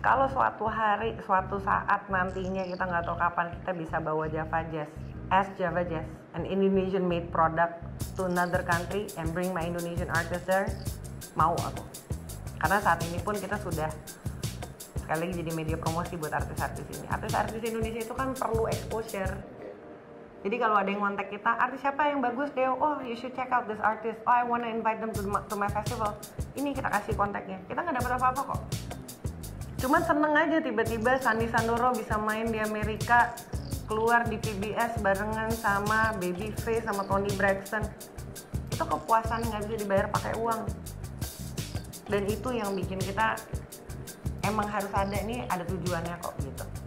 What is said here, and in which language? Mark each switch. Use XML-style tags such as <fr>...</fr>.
<id>Kalau suatu hari, suatu saat nantinya kita nggak tahu kapan kita bisa bawa Java Jazz</id> <en>as Java Jazz, an Indonesian made product to another country and bring my Indonesian artist there,</en> <id>mau aku. Karena saat ini pun kita sudah sekali lagi jadi media promosi buat artis-artis ini. Artis-artis Indonesia itu kan perlu exposure. Jadi kalau ada yang kontak kita, artis siapa yang bagus Deo?</id> <en>Oh, you should check out this artist. Oh, I wanna invite them to my festival.</en> <id>Ini kita kasih kontaknya. Kita nggak dapat apa-apa kok. Cuman seneng aja tiba-tiba Sandy Sandoro bisa main di Amerika, keluar di PBS barengan sama Babyface sama Toni Braxton. Itu kepuasan yang nggak bisa dibayar pakai uang. Dan itu yang bikin kita emang harus ada, ini ada tujuannya kok gitu.</id>